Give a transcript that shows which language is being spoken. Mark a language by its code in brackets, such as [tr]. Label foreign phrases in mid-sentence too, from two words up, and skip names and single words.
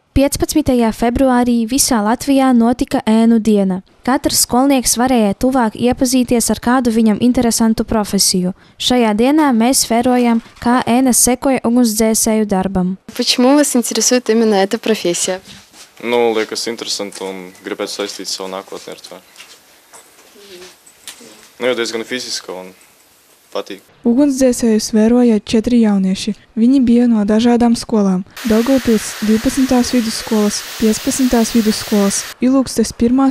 [lv] 15. februārī visā Latvijā notika ēnu diena. Katrs skolnieks varēja tuvāk iepazīties ar kādu viņam interesantu profesiju. Šajā dienā mēs vērojam, kā ēnas sekoja ugunsdzēsēju darbam. [ru] Почему вас интересует именно эта профессия? [lv] Liekas interesanti un gribētu saistīt savu nākotni ar to. Jo diezgan fiziska un patīk. Ugunsdzēsējus vēroja 4 jaunieši. Viņi bija no dažādām skolām – Daugavpils 12. vidusskolas, 15. vidusskolas, Ilūgstes 1.